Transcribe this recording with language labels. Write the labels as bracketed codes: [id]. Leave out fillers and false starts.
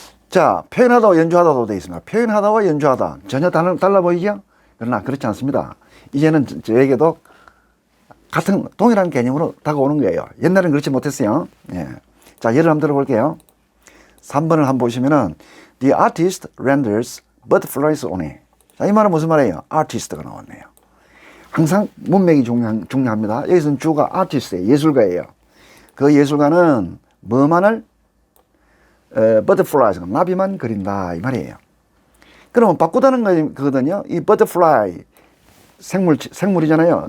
[ko] 자, 표현하다와 연주하다도 되어 있습니다. 표현하다와 연주하다 전혀 달라 보이죠? 그러나 그렇지 않습니다. 이제는 저에게도 같은 동일한 개념으로 다가오는 거예요. 옛날엔 그렇지 못했어요. 예. 자, 예를 한번 들어볼게요. 3번을 한번 보시면은 [en] The artist renders butterflies only. [ko] 자, 이 말은 무슨 말이에요? artist가 나왔네요. 항상 문맥이 중요합니다. 여기서는 주가 artist예요. 예술가예요. 그 예술가는 뭐만을 butterflies, 나비만 그린다 이 말이에요. 그러면 바꾸다는 거거든요. 이 butterfly 생물이잖아요.